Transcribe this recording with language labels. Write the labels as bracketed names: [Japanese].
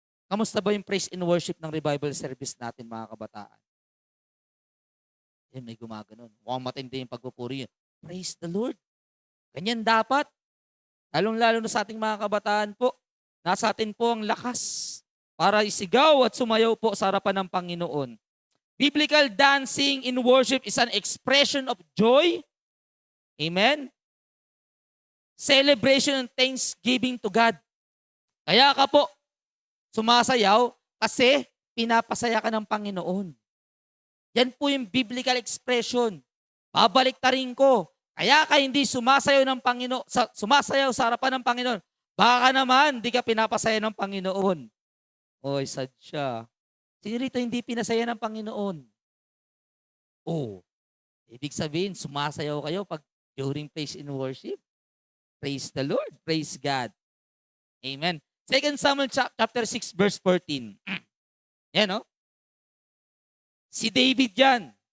[Filipino] Kamusta ba yung praise and worship ng revival service natin, mga kabataan? Yan, may gumaganon. Mukhang matindi yung pagpupuri yun. [English] Praise the Lord. [Filipino] Ganyan dapat. Lalong-lalo na sa ating mga kabataan po. Nasa atin po ang lakas para isigaw at sumayaw po sa harapan ng Panginoon. [English] Biblical dancing in worship is an expression of joy. Amen? Celebration and thanksgiving to God. [Filipino] Kaya ka po sumasayaw kasi pinapasaya ka ng Panginoon. Yan po yung biblical expression. Babalik ta rin ko. Kaya ka hindi sumasayaw ng Panginoon, sumasayaw sa harapan ng Panginoon. Baka naman hindi ka pinapasaya ng Panginoon. Oy, sad siya. Sino rito hindi pinasaya ng Panginoon? Oh, ibig sabihin sumasayaw kayo pag [English] during praise and worship. Praise the Lord. Praise God. Amen. 2 Samuel chapter 6 verse 14. [Filipino] Yan, no? Si David yan.